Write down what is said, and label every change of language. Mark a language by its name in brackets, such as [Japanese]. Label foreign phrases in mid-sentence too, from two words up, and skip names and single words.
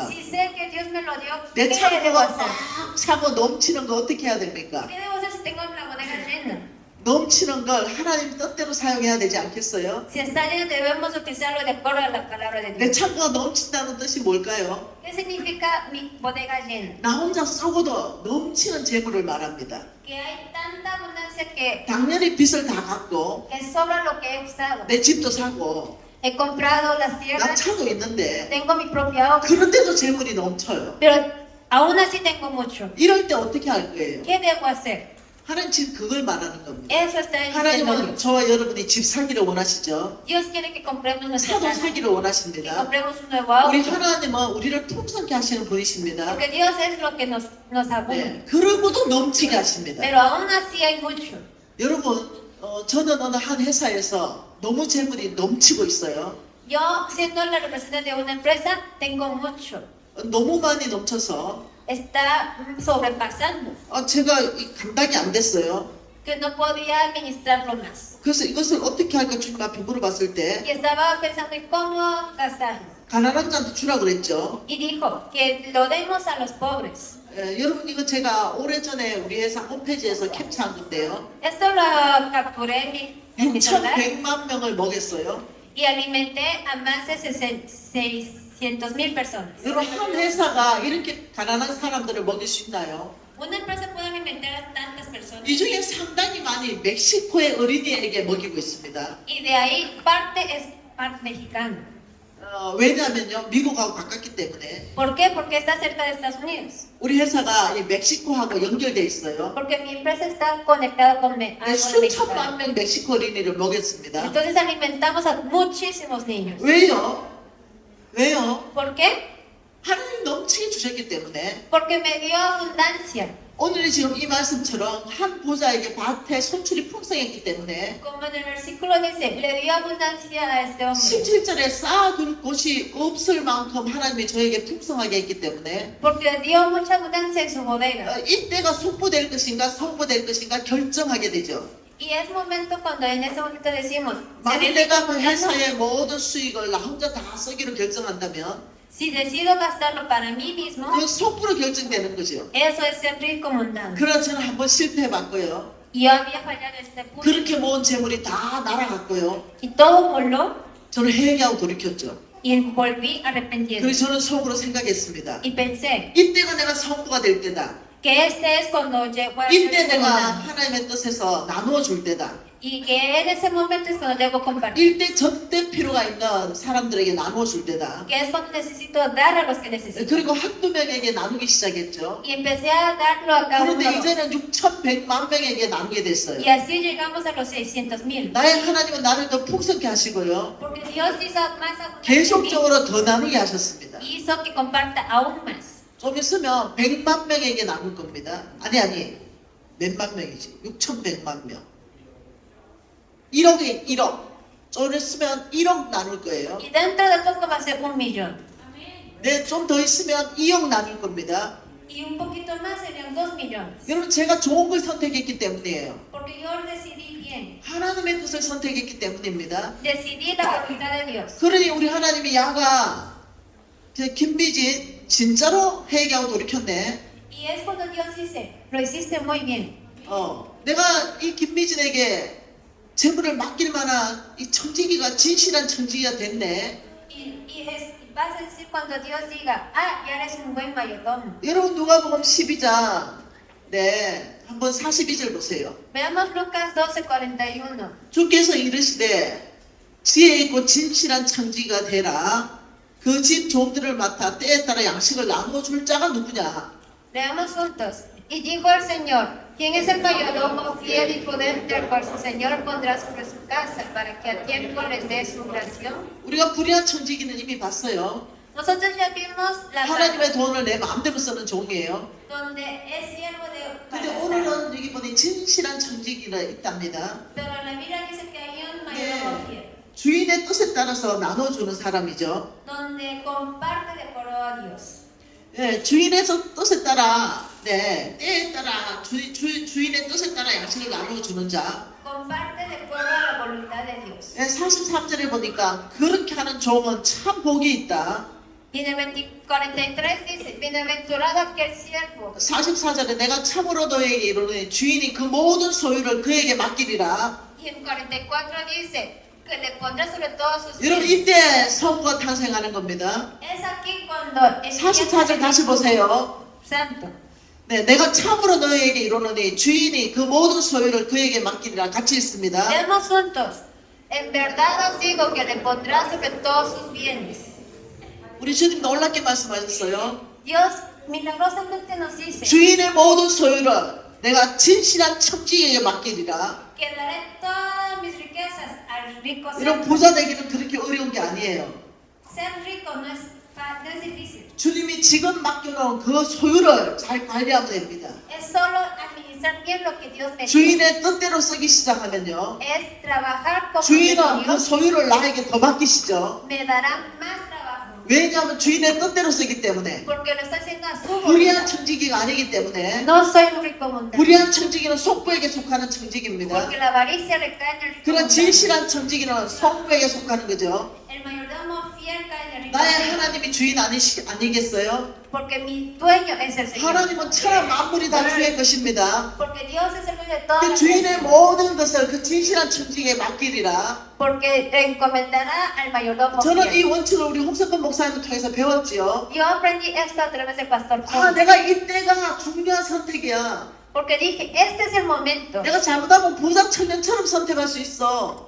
[Spanish] Si sé que Dios me lo dio, [Korean] 내 [Spanish] ¿qué debo [Korean] 창고가 [Spanish] hacer? [Korean] 막 차고 넘치는 거 어떻게 해야 됩니까? [Spanish] ¿Qué debo hacer si tengo la bodega llena? [Korean] 넘치는 걸 하나님 뜻대로 사용해야 되지 않겠어요? [Spanish] Si está lleno, debemos utilizarlo de acuerdo a la palabra de [Korean] 내 [Spanish] Dios. [Korean] 창고가 넘친다는 뜻이 뭘까요? [Spanish] ¿Qué significa mi bodega llena? [Korean] 나 혼자 썩어도 넘치는 재물을 말합니다. [Spanish] Que hay tanta abundancia que [Korean] 당연히 빚을 다 갚고 [Spanish] sobra lo que he usado. [Korean] 내 집도 사고 [Spanish] He comprado las [Korean] 나 [Spanish] tierras, [Korean] 차도 있는데 [Spanish] tengo mi propia obra, [Korean] 그런데도 재물이 넘쳐요. [Spanish] pero aún así tengo mucho. [Korean] 이럴 때 어떻게 할 거예요? [Spanish] ¿Qué debo hacer? [Korean] 하나님 지금 그걸 말하는 겁니다. [Spanish] Eso está diciendo [Korean] 하나님은 [Spanish] Dios. [Korean] 저와 여러분이 집 사기를 원하시죠? [Spanish] Dios quiere que compremos nuestra [Korean] 차도 [Spanish] casa, [Korean] 사기를 [Spanish] que [Korean] 원하십니다. [Spanish] compremos un nuevo [Korean] 우리 [Spanish] auto. [Korean] 하나님은 우리를 풍성케 하시는 분이십니다. [Spanish] Porque Dios es lo que nos abunda. [Korean] 네, 그러고도 넘치게 하십니다. [Spanish] Pero aún así hay mucho. [Korean] 여러분, 저는 어느 한 회사에서 너무 재물이 넘치고 있어요. [Spanish] Yo, siendo la representante de una empresa, tengo mucho. [Korean] 너무 많이 넘쳐서 [Spanish] Está sobrepasando, [Korean] 제가 감당이 안 됐어요. [Spanish] que no podía administrarlo más. [Korean] 그래서 이것을 어떻게 할까 주님 앞에 물어봤을 때 [Spanish] Y estaba pensando en cómo gastarlo. [Korean] 가난한 자한테 주라 그랬죠. [Spanish] Y dijo que lo demos a los pobres. [Korean] 여러분 이거 제가 오래전에 우리 회사 홈페이지에서 캡처한 건데요. [Spanish] Esto lo capturé en mi celular [Korean] 6,100만 명을 먹였어요. [Spanish] y alimenté a más de 600,000 personas. [Korean] 여러분 한 회사가 이렇게 가난한 사람들을 먹일 수 있나요? [Spanish] Una empresa puede alimentar a tantas personas. [Korean] 이 중에 상당히 많이 멕시코의 어린이에게 먹이고 있습니다. [Spanish] Y de ahí parte es parte mexicana. [Korean] 왜냐하면요 미국하고 가깝기 때문에 [Spanish] ¿Por qué? Porque está cerca de Estados Unidos. [Korean] 우리 회사가 이 멕시코하고 연결돼 있어요. [Spanish] Porque mi empresa está conectada con algo de [Korean] 수천만 [Spanish] México. [Korean] 명 멕시코 어린이를 먹였습니다. [Spanish] Entonces alimentamos a muchísimos niños. [Korean] 왜요? 왜요? [Spanish] ¿Por qué? [Korean] 하나님 넘치게 주셨기 때문에 [Spanish] Porque me dio abundancia. [Korean] 오늘 지금 이 말씀처럼 한 보자에게 밭에 손출이 풍성했기 때문에 [Spanish] Como en el versículo dice, le dio abundancia a este hombre. [Korean] 17절에 쌓아둘 곳이 없을 만큼 하나님이 저에게 풍성하게 했기 때문에 [Spanish] Porque dio mucha abundancia en su bodega. [Korean] 이때가 속보될 것인가 성보될 것인가 결정하게 되죠. [Spanish] Y es momento cuando en ese momento decimos, [Korean] 만일 [Spanish] ¿seré [Korean] 내가 그 [Spanish] rico? [Korean] 회사의 모든 수익을 나 혼자 다 쓰기로 결정한다면 [Spanish] Si decido gastarlo para mí mismo, [Korean] 그 속보로 결정되는 거죠. [Spanish] eso es ser rico mundano. [Korean] 그러나 저는 한번 실패해봤고요. [Spanish] Y yo había fallado en este punto. [Korean] 그렇게 모은 재물이 다 날아갔고요. [Spanish] Y todo voló [Korean] 저는 회개하고 돌이켰죠. [Spanish] y volví arrepentido. [Korean] 그래서 저는 속으로 생각했습니다. [Spanish] Y pensé [Korean] 이때가 내가 성부가 될 때다. [Spanish] que este es cuando llego a [Korean] 이때 [Spanish] ser [Korean] 내가 [Spanish] mundano. [Korean] 하나님의 뜻에서 나누어 줄 때다. [Spanish] Y que en ese momento es cuando debo compartir. [Korean] 이때 전대 필요가 있는 사람들에게 나누어 줄 때다. [Spanish] Que es cuando necesito dar a los que necesito. [Korean] 그리고 한두 명에게 나누기 시작했죠. [Spanish] Y empecé a darlo a cada uno. [Korean] 그런데 이제는 6,100만 명에게 나누게 됐어요. [Spanish] Y así llegamos a los 600,000. [Korean] 나의 하나님은 나를 더 풍성케 하시고요. [Spanish] Porque Dios hizo más abundante [Korean] 계속적으로 더 나누게 하셨습니다. [Spanish] y hizo que comparta aún más. [Korean] 좀 있으면 100만 명에게 나눌 겁니다. 아니 몇만 명이지? 6,100만 명. 1억에 1억. 좀 있으면 1억 나눌 거예요. [Spanish] Y dentro de poco va a ser 1,000,000. [Korean] 네, 좀 더 있으면 2억 나눌 겁니다. [Spanish] Y un poquito más serían 2,000,000. [Korean] 여러분 제가 좋은 걸 선택했기 때문이에요. [Spanish] Porque yo decidí bien. [Korean] 하나님의 뜻을 선택했기 때문입니다. [Spanish] Decidí la voluntad de Dios. [Korean] 그러니 우리 하나님이 야가 김비진 진짜로 회개하고 돌이켰네. [Spanish] Y es cuando Dios dice, lo hiciste muy bien. [Korean] 내가 이 김미진에게 재물을 맡길 만한 이 청지기가 진실한 청지기가 됐네. [Spanish] Vas a decir cuando Dios diga, ah, ya eres un buen mayordomo. [Korean] 여러분 누가복음 12장 네 한번 42절 보세요. [Spanish] Veamos Lucas 12:41. [Korean] 주께서 이르시되 지혜 있고 진실한 청지기가 되라. 그 집 종들을 맡아 때에 따라 양식을 나누어 줄 자가 누구냐? [Spanish] Leamos juntos. Y dijo el Señor, ¿quién es el mayordomo fiel y prudente al cual su Señor pondrá sobre su casa para que a tiempo les dé su ración? [Korean] 우리가 불의한 청지기는 이미 봤어요. [Spanish] Nosotros ya vimos la parte [Korean] 하나님의 돈을 내 마음대로 쓰는 종이에요. [Spanish] donde es siervo de [Korean] 근데 [Spanish] para [Korean] 오늘은 여기 보니 진실한 청지기가 있답니다. [Spanish] Pero la Biblia dice que hay un mayordomo fiel, [Korean] 주인의 뜻에 따라서 나눠주는 사람이죠. [Spanish] donde comparte de acuerdo a Dios. [Korean] 예, 주인의 뜻에 따라, 네, 때에 따라 주인의 뜻에 따라 양식을 나눠주는 자. [Spanish] Comparte de acuerdo a la voluntad de Dios. [Korean] 예, 43절에 보니까 그렇게 하는 종은 참 복이 있다. [Spanish] Y en el 43 dice, bienaventurado aquel siervo. [Korean] 44절에 내가 참으로 너에게 이르노니 주인이 그 모든 소유를 그에게 맡기리라. [Spanish] Y en 44 dice, que le pondrá sobre todos sus [Korean] 여러분 [Spanish] bienes. [Korean] 이때 성부가 탄생하는 겁니다. [Spanish] Es aquí cuando el [Korean] 44절 다시 보세요. [Spanish] Santo. [Korean] 네, 내가 참으로 너에게 이르노니 주인이 그 모든 소유를 그에게 맡기리라. 같이 있습니다. [Spanish] Leemos juntos. En verdad os digo que le pondrá sobre todos sus bienes. [Korean] 우리 주님 놀랍게 말씀하셨어요. [Spanish] Dios milagrosamente nos dice [Korean] 주인의 모든 소유를 내가 진실한 청지기에게 맡기리라. [Spanish] que daré todas mis riquezas al rico. [Korean] 이런 부자 되기는 그렇게 어려운 게 아니에요. [Spanish] Ser rico no es difícil. [Korean] 주님이 지금 맡겨놓은 그 소유를 잘 관리하면 됩니다. [Spanish] Es solo administrar bien lo que Dios me dio. [Korean] 주인의 뜻대로 쓰기 시작하면요. [Spanish] Es trabajar como [Korean] 주인은 그 [Spanish] Dios [Korean] 소유를 나에게 더 맡기시죠. [Spanish] me dará más trabajo. [Korean] 왜냐하면 주인의 뜻대로 쓰기 때문에. [Spanish] Porque lo está haciendo a su [Korean] 불의한 [Spanish] voluntad. [Korean] 청지기가 아니기 때문에. [Spanish] No soy un rico mundano. [Korean] 불의한 청지기는 속부에게 속하는 청지기입니다. [Spanish] Porque la avaricia recae en el rico [Korean] 그런 [Spanish] mundano. [Korean] 진실한 청지기는 성부에게 속하는 거죠. [Spanish] El mayordomo fiel cae en el rico [Korean] 나의 [Spanish] mundano. [Korean] 하나님이 주인 아니겠어요? [Spanish] Porque mi dueño es el Señor. [Korean] 하나님은 천하 만물이 다 주의 것입니다. [Spanish] Porque Dios es el dueño de todas [Korean] 그 [Spanish] las [Korean] 주인의 [Spanish] cosas. [Korean] 모든 것을 그 진실한 청지기에 맡기리라. [Spanish] Porque te encomendará al mayordomo [Korean] 저는 이 [Spanish] fiel. [Korean] 원칙을 우리 홍석근 목사님을 통해서 배웠지요. [Spanish] Yo aprendí esto a través del pastor [Korean] 아, [Spanish] Juan. [Korean] 내가 이때가 중요한 선택이야. [Spanish] Porque dije, este es el momento. [Korean] 내가 잘못하면 부자 청년처럼 선택할 수 있어.